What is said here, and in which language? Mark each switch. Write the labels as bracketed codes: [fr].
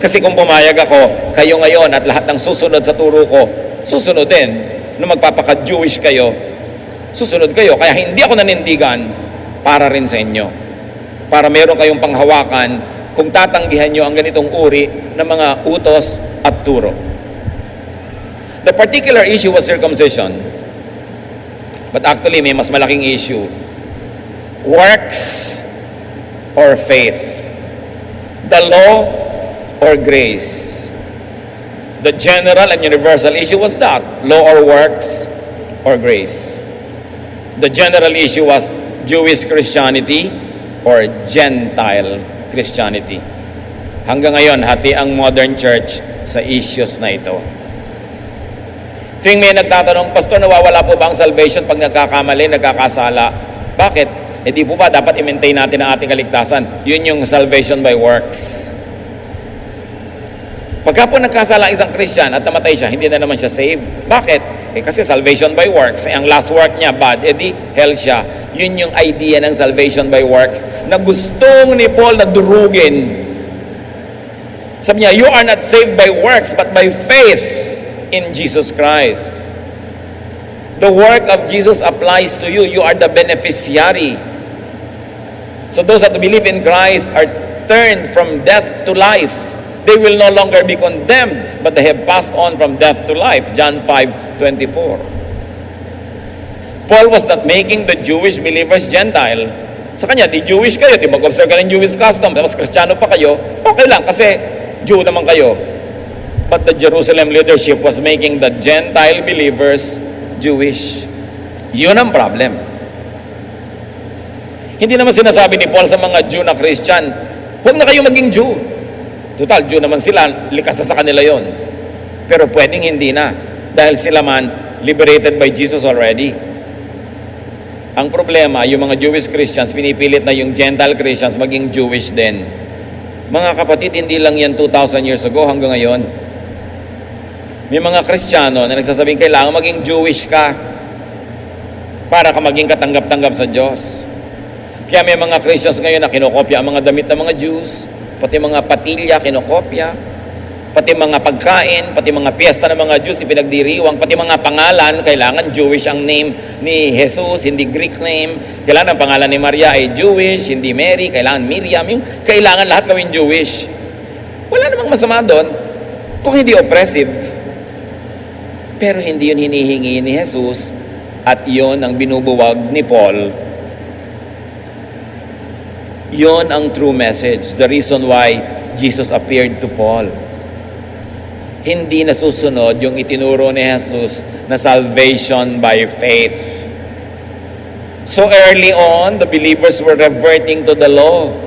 [tl] Kasi kung pumayag ako, kayo ngayon at lahat ng susunod sa turo ko, susunod din. Nung magpapaka-Jewish kayo, susunod kayo. Kaya hindi ako nanindigan para rin sa inyo. Para meron kayong panghawakan kung tatanggihan nyo ang ganitong uri ng mga utos at turo. [en] The particular issue was circumcision. But actually, [tl] may mas malaking issue. [en] Works or faith? The law or grace? The general and universal issue was that, law or works or grace. The general issue was Jewish Christianity or Gentile Christianity. [tl] Hanggang ngayon, hati ang modern church sa issues na ito. Tuwing may nagtatanong, Pastor, nawawala po ba ang salvation pag nagkakamali, nagkakasala? Bakit? Di po ba dapat i-maintain natin ang ating kaligtasan? Yun yung salvation by works. Pagka po nagkasala isang Christian at namatay siya, hindi na naman siya saved. Bakit? Kasi salvation by works. Ang last work niya, bad, edi hell siya. Yun yung idea ng salvation by works na gustong ni Paul na durugin. Sabi niya, [en] you are not saved by works but by faith in Jesus Christ. The work of Jesus applies to you. You are the beneficiary. So those that believe in Christ are turned from death to life. They will no longer be condemned, but they have passed on from death to life. John 5:24. Paul was not making the Jewish believers Gentile. [tl] Sa kanya, di Jewish kayo, di mag-observe ka ng Jewish custom, tapos Kristiyano pa kayo, okay lang kasi Jew naman kayo. [en] But the Jerusalem leadership was making the Gentile believers Jewish. [tl] Yun ang problem. Hindi naman sinasabi ni Paul sa mga Jew na Christian, huwag na kayo maging Jew. Total, Jew naman sila, likas na sa kanila yon. Pero pwedeng hindi na, dahil sila man liberated by Jesus already. Ang problema, yung mga Jewish Christians, pinipilit na yung Gentile Christians maging Jewish din. Mga kapatid, hindi lang yan 2,000 years ago hanggang ngayon. May mga Kristiyano na nagsasabing kailangan maging Jewish ka para ka maging katanggap-tanggap sa Diyos. Kaya may mga Christians ngayon na kinokopya ang mga damit ng mga Jews, pati mga patilya kinokopya, pati mga pagkain, pati mga piyesta ng mga Jews ipinagdiriwang, pati mga pangalan, kailangan Jewish ang name ni Jesus, hindi Greek name. Kailangan ang pangalan ni Maria ay Jewish, hindi Mary, kailangan Miriam. Yung kailangan lahat gawin Jewish. Wala namang masama doon kung hindi oppressive. Pero hindi yun hinihingi ni Jesus at yun ang binubuwag ni Paul. Yun ang true message. [en] The reason why Jesus appeared to Paul. [tl] Hindi nasusunod yung itinuro ni Jesus na salvation by faith. [en] So early on, the believers were reverting to the law.